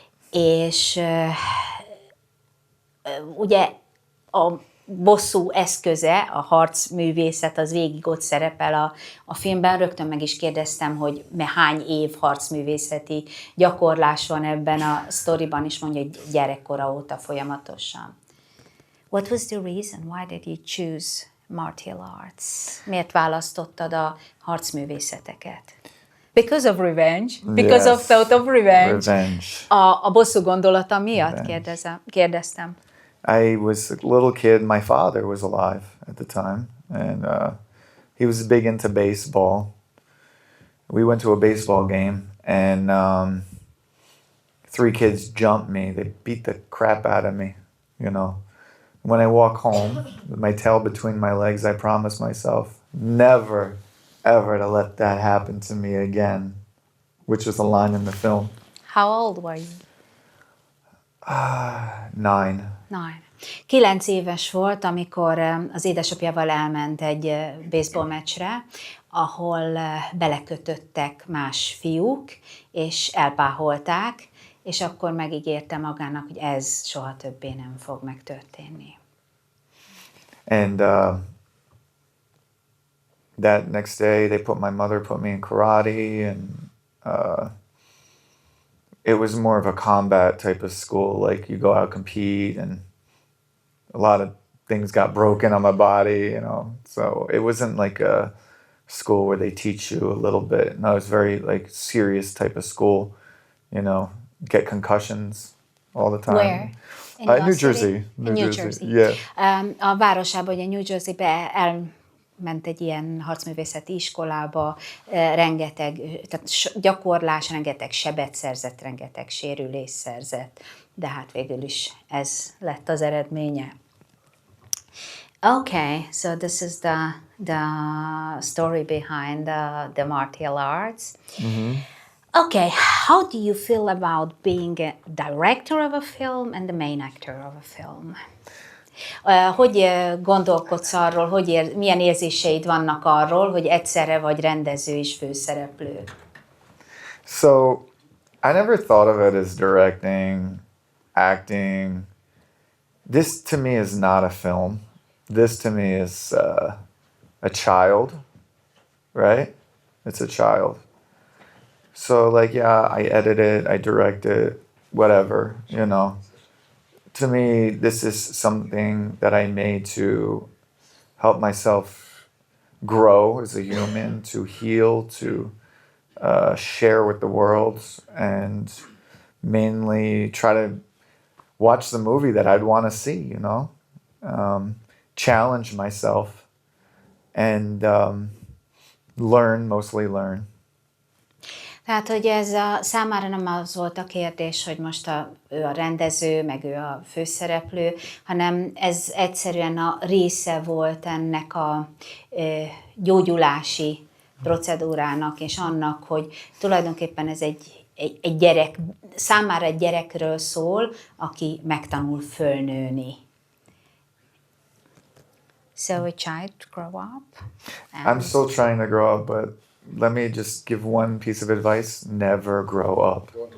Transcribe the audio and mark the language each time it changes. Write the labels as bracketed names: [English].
[Hungarian] És ugye a bosszú eszköze, a harcművészet, az végig ott szerepel a filmben. Rögtön meg is kérdeztem, hogy hány év harcművészeti gyakorlás van ebben a sztoriban, és mondja, hogy gyerekkora óta folyamatosan. [English] What was the reason? Why did you choose martial arts? [Hungarian] Miért választottad a harcművészeteket? [English] Because of revenge. Because of thought of revenge. [Hungarian] A bosszú gondolata miatt kérdeztem. [English] I was a little kid. My father was alive at the time, and he was big into baseball. We went to a baseball game, and 3 kids jumped me. They beat the crap out of me, When I walk home with my tail between my legs, I promise myself never, ever to let that happen to me again, which is a line in the film. How old were you? 9. [Hungarian] 9 éves volt, amikor az édesapjával elment egy baseball meccsre, ahol belekötöttek más fiúk, és elpáholták, és akkor megígérte magának, hogy ez soha többé nem fog megtörténni. [English] And that next day, my mother put me in karate, and uh, it was more of a combat type of school. Like you go out compete, and a lot of things got broken on my body, you know. So it wasn't like a school where they teach you a little bit. No, it's very like serious type of school, you know. Get concussions all the Where? time. In your New city? Jersey. In New Jersey. Yeah. [Hungarian] A városában, ugye New Jerseybe elment egy ilyen harcművészeti iskolába, rengeteg, tehát gyakorlás, rengeteg sebet szerzett, rengeteg sérülés szerzett, de hát végül is ez lett az eredménye. [English] Okay, so this is the story behind the martial arts. Okay, how do you feel about being a director of a film and the main actor of a film? [Hungarian] Hogy gondolkodsz arról, milyen érzéseid vannak arról, hogy egyszerre vagy rendező és főszereplő? [English] So I never thought of it as directing, acting. This to me is not a film. This to me is a child, right? It's a child. So like, yeah, I edit it, I direct it, whatever, you know. To me, this is something that I made to help myself grow as a human, to heal, to share with the world, and mainly try to watch the movie that I'd want to see, you know. Challenge myself and mostly learn. [Hungarian] Tehát, hogy számára nem az volt a kérdés, hogy most ő a rendező, meg ő a főszereplő, hanem ez egyszerűen a része volt ennek a gyógyulási procedúrának, és annak, hogy tulajdonképpen ez egy gyerek, számára egy gyerekről szól, aki megtanul fölnőni. [English] So a child grow up. I'm still trying to grow up, but let me just give one piece of advice: never grow up.